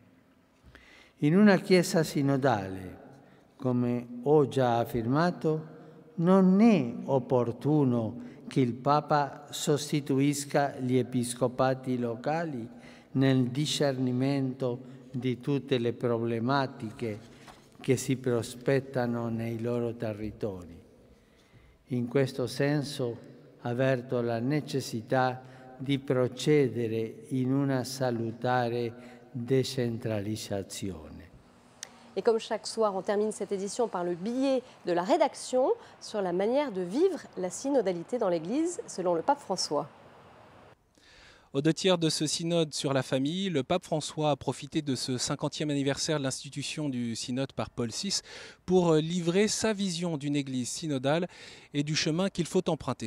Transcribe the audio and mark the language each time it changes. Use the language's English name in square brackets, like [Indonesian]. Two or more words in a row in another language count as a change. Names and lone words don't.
[Italian] In una Chiesa sinodale, come ho già affermato, non è opportuno che il Papa sostituisca gli episcopati locali nel discernimento di tutte le problematiche che si prospettano nei loro territori. In questo senso avverto la necessità di procedere in una salutare décentralisation. [French] Et comme chaque soir, on termine cette édition par le billet de la rédaction sur la manière de vivre la synodalité dans l'Église, selon le pape François. Aux 2 tiers de ce synode sur la famille, le pape François a profité de ce 50e anniversaire de l'institution du synode par Paul VI pour livrer sa vision d'une église synodale et du chemin qu'il faut emprunter.